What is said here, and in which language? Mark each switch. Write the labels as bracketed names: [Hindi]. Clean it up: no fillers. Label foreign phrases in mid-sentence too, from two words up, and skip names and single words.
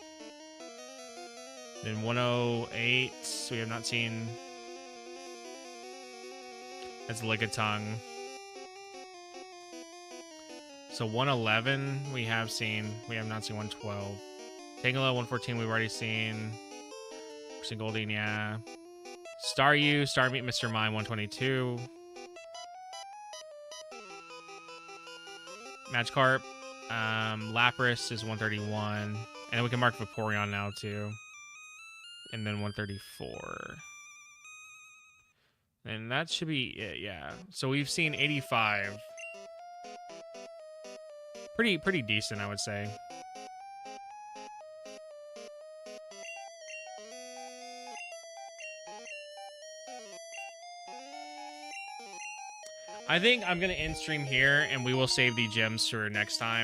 [English] Then 108, we have not seen. That's Lickitung. So 111 we have seen. We have not seen 112. Tangela, 114 we've already seen. We've seen Goldeen, yeah. Staryu, Starmie, Mr. Mime, 122. Magikarp. Lapras is 131. And then we can mark Vaporeon now, too. And then 134. And that should be it, yeah. So we've seen 85. Pretty decent, I would say. I think I'm gonna end stream here, and we will save the gems for next time.